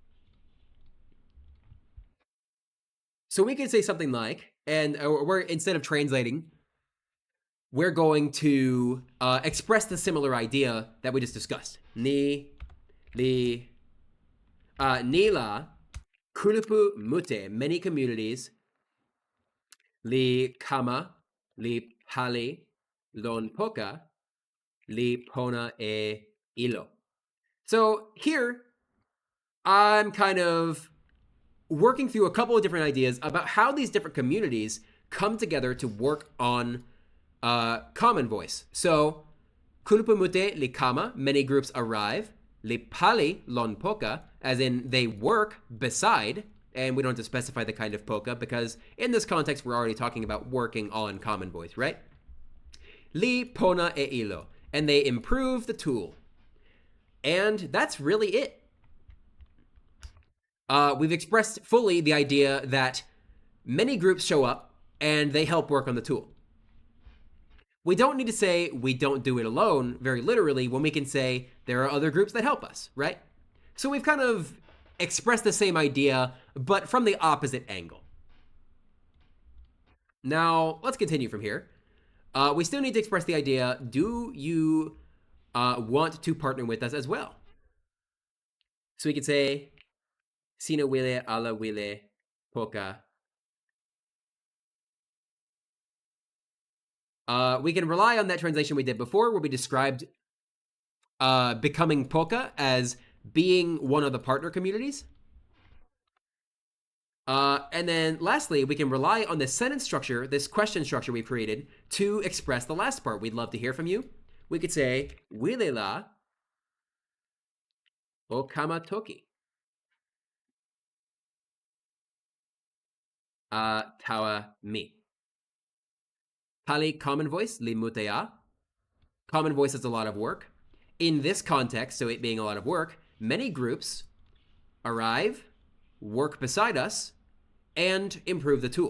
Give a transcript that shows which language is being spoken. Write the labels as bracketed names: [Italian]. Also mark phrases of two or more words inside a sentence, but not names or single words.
[English] So we could say something like, and we're instead of translating, we're going to express the similar idea that we just discussed. [Toki Pona] Nila kulupu mute, [English] many communities. [Toki Pona] Li kama, li pali, lon poka, li pona e ilo. [English] So here, I'm kind of working through a couple of different ideas about how these different communities come together to work on Common Voice. So, [Toki Pona] kulupumute li kama, [English] many groups arrive. [Toki Pona] Li pali lon poka, [English] as in they work beside, and we don't have to specify the kind of poka because in this context we're already talking about working on Common Voice, right? [Toki Pona] Li pona e ilo, [English] and they improve the tool. And that's really it. We've expressed fully the idea that many groups show up and they help work on the tool. We don't need to say we don't do it alone very literally when we can say there are other groups that help us, right? So we've kind of express the same idea, but from the opposite angle. Now, let's continue from here. We still need to express the idea, do you want to partner with us as well? So we could say, [Toki Pona] sino wile ala wile poka. [English] We can rely on that translation we did before, where we described becoming poka as being one of the partner communities. And then lastly, we can rely on this sentence structure, this question structure we created to express the last part. We'd love to hear from you. We could say, [Toki Pona] wile la o kama toki. Tawa mi. Pali common voice, li mutea. [English] Common voice is a lot of work. In this context, so it being a lot of work, many groups arrive, work beside us, and improve the tool.